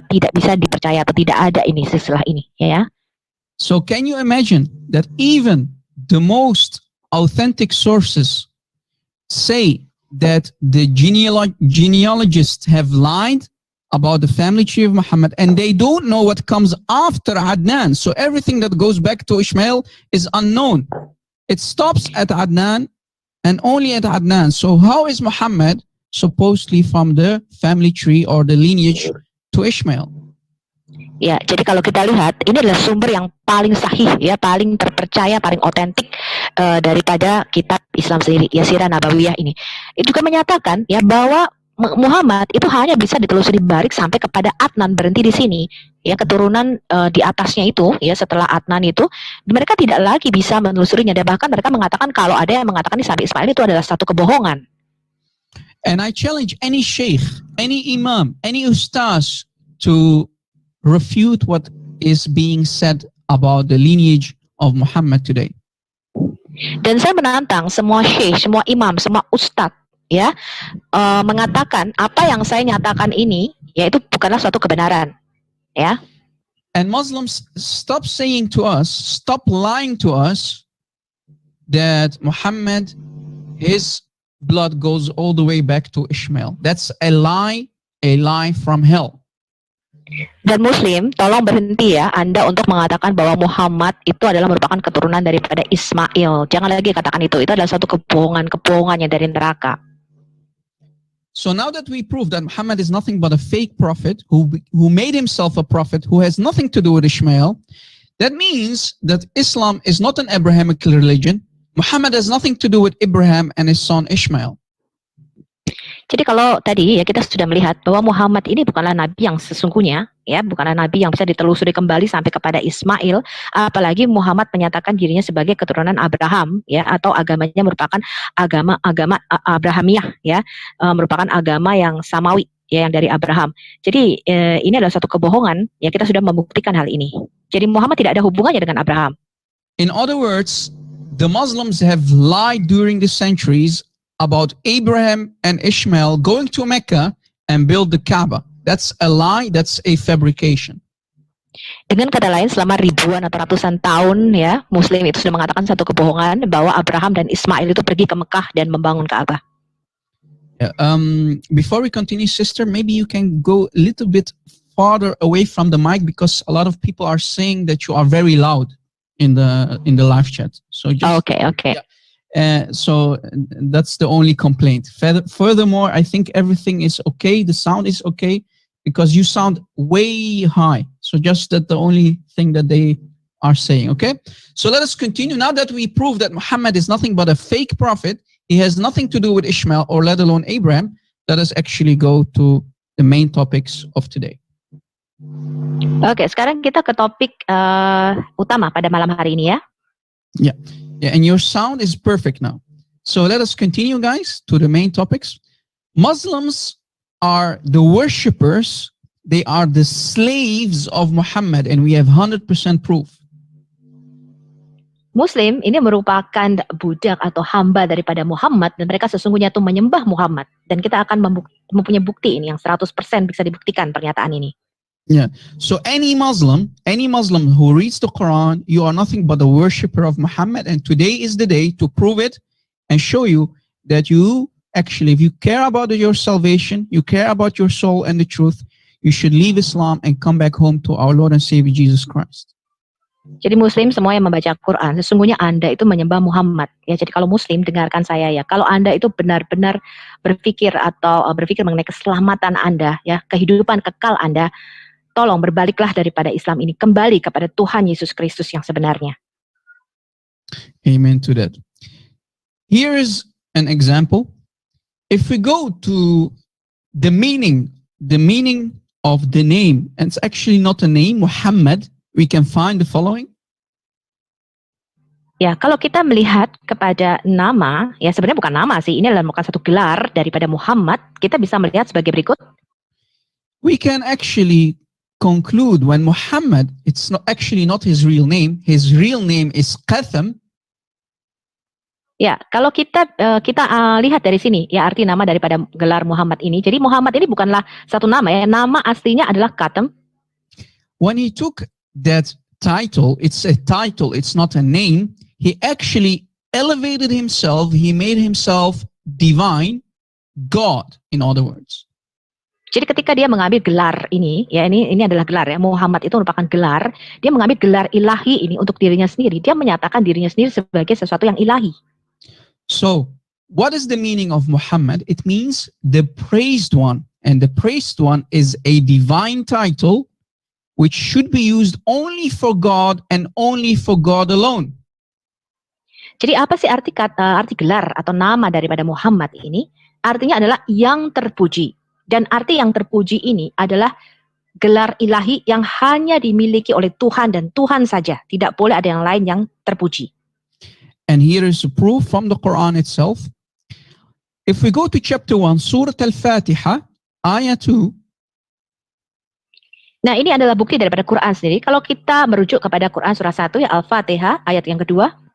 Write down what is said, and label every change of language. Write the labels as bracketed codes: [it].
[id] Tidak bisa dipercaya atau tidak ada ini silsilah ini ya. [en] So can you imagine that even the most authentic sources say that the genealogists have lied about the family tree of Muhammad, and they don't know what comes after Adnan. So everything that goes back to Ishmael is unknown. It stops at Adnan and only at Adnan. So how is Muhammad supposedly from the family tree or the lineage to Ishmael? [id] Ya, jadi kalau kita lihat ini adalah sumber yang paling sahih ya, paling terpercaya, paling otentik daripada kitab Islam sendiri, ya Sirah Nabawiyah ini. Itu juga menyatakan ya bahwa Muhammad itu hanya bisa ditelusuri balik sampai kepada Adnan, berhenti di sini. Ya, keturunan di atasnya itu ya setelah Adnan itu mereka tidak lagi bisa menelusurinya, dan bahkan mereka mengatakan kalau ada yang mengatakan sampai Ismail itu adalah satu kebohongan. [en] And I challenge any sheikh, any imam, any ustaz to refute what is being said about the lineage of Muhammad today. [id] Dan saya menantang semua syekh, semua imam, semua ustadz ya mengatakan apa yang saya nyatakan ini yaitu bukanlah suatu kebenaran ya. [en] And Muslims, stop saying to us, stop lying to us that Muhammad, his blood goes all the way back to Ishmael. That's a lie from hell. [id] Dan Muslim, tolong berhenti ya Anda untuk mengatakan bahwa Muhammad itu adalah merupakan keturunan daripada Ismail. Jangan lagi katakan itu adalah satu kebohongan yang dari neraka. [en] So now that we prove that Muhammad is nothing but a fake prophet who made himself a prophet who has nothing to do with Ishmael, that means that Islam is not an Abrahamic religion. Muhammad has nothing to do with Abraham and his son Ishmael. [id] Jadi kalau tadi ya kita sudah melihat bahwa Muhammad ini bukanlah nabi yang sesungguhnya, ya bukanlah nabi yang bisa ditelusuri kembali sampai kepada Ismail, apalagi Muhammad menyatakan dirinya sebagai keturunan Abraham, ya, atau agamanya merupakan agama Abrahamiah, ya, merupakan agama yang samawi, ya, yang dari Abraham. Jadi ini adalah satu kebohongan, ya, kita sudah membuktikan hal ini. Jadi Muhammad tidak ada hubungannya dengan Abraham. [en] In other words, the Muslims have lied during the centuries about Abraham and Ishmael going to Mecca and build the Kaaba. That's a lie, that's a fabrication. [id] Dengan kata lain, selama ribuan atau ratusan tahun ya, Muslim itu sudah mengatakan satu kebohongan bahwa Abraham dan Ismail itu pergi ke Mekah dan membangun Kaabah. [en] Yeah, before we continue, sister, maybe you can go a little bit farther away from the mic because a lot of people are saying that you are very loud in the live chat. So just, okay. Yeah. So that's the only complaint. Furthermore, I think everything is okay. The sound is okay because you sound way high. So just that the only thing that they are saying. Okay. So let us continue. Now that we prove that Muhammad is nothing but a fake prophet, he has nothing to do with Ishmael or let alone Abraham. Let us actually go to the main topics of today. [id] Oke, sekarang kita ke topik utama pada malam hari ini ya. [en] Yeah. Yeah, and your sound is perfect now. So let us continue, guys, to the main topics. Muslims are the worshippers. They are the slaves of Muhammad, and we have 100% proof. [id] Muslim ini merupakan budak atau hamba daripada Muhammad dan mereka sesungguhnya itu menyembah Muhammad dan kita akan mempunyai bukti ini yang 100% bisa dibuktikan pernyataan ini. [en] So any Muslim who reads the Quran, you are nothing but a worshipper of Muhammad, and today is the day to prove it and show you that you actually, if you care about your salvation, you care about your soul and the truth, you should leave Islam and come back home to our Lord and Savior Jesus Christ. [id] Jadi Muslim semua yang membaca Quran, sesungguhnya Anda itu menyembah Muhammad. Ya, jadi kalau Muslim dengarkan saya ya, kalau Anda itu benar-benar berpikir mengenai keselamatan Anda, ya, kehidupan kekal Anda, tolong berbaliklah daripada Islam ini, kembali kepada Tuhan Yesus Kristus yang sebenarnya. [en] Amen to that. Here is an example. If we go to the meaning of the name, and it's actually not a name, Muhammad, we can find the following. [id] Ya, kalau kita melihat kepada nama, ya sebenarnya bukan nama sih, ini adalah bukan satu gelar daripada Muhammad, kita bisa melihat sebagai berikut. [en] We can actually conclude when Muhammad, it's not his real name is Qatham. [id] Ya, kalau kita lihat dari sini, ya arti nama daripada gelar Muhammad ini. Jadi Muhammad ini bukanlah satu nama ya, nama aslinya adalah Qatham. [en] When he took that title, it's a title, it's not a name. He actually elevated himself, he made himself divine, God, in other words. [id] Jadi ketika dia mengambil gelar ini, ya ini adalah gelar ya, Muhammad itu merupakan gelar, dia mengambil gelar ilahi ini untuk dirinya sendiri, dia menyatakan dirinya sendiri sebagai sesuatu yang ilahi. [en] So, what is the meaning of Muhammad? It means the praised one, and the praised one is a divine title which should be used only for God and only for God alone. [id] Jadi apa sih arti gelar atau nama daripada Muhammad ini? Artinya adalah yang terpuji. Dan arti yang terpuji ini adalah gelar ilahi yang hanya dimiliki oleh Tuhan dan Tuhan saja. Tidak boleh ada yang lain yang terpuji. [en] And here is a proof from the Quran itself. If we go to chapter 1, Surah Al-Fatiha, ayat 2. [id] Nah, ini adalah bukti daripada Quran sendiri. Kalau kita merujuk kepada Quran surah 1 ya, Al-Fatihah, ayat yang kedua.